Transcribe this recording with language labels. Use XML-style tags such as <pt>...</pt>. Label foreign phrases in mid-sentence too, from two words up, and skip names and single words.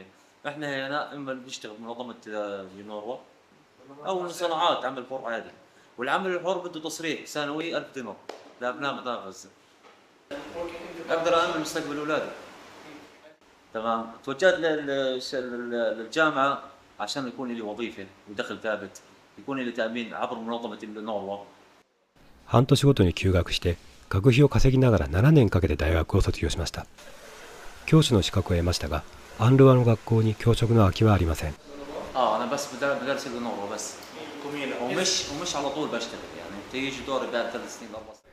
<ar>احنا هنا اما نشتغل بمنظمه يونروا او صناعات عمل حر عادي، والعمل الحر بده تصريح سنوي 1000 دينار لابناء قطاع غزه. اقدر امن مستقبل اولادي. تمام، توجهت للجامعة عشان يكون لي وظيفة ودخل ثابت، يكون لي تأمين عبر منظمة النوروا.</ar> <ja>半年ごとに休学して学費を稼ぎながら7年かけて大学を卒業しました。教師の資格を得ましたが、アンルワの学校に教職の空きはありません。</ja> <ar>أنا بس بدرس النوروا بس ومش على طول بشتغل يعني تيجي دوري بعد 3 سنين 4 سنين。</ar>